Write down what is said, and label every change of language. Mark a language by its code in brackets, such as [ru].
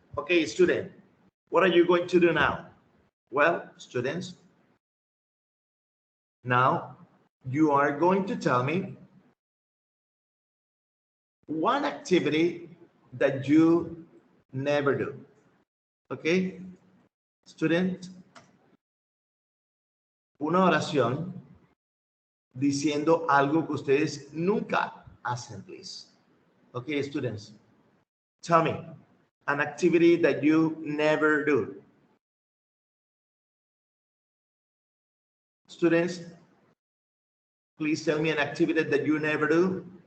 [en] Okay, student, what are you going to do now? Well, students, now you are going to tell me one activity that you never do. [es] Okay, student, una oración diciendo algo que ustedes nunca hacen, please. [en] Okay, students, tell me an activity that you never do. Students, please tell me an activity that you never do.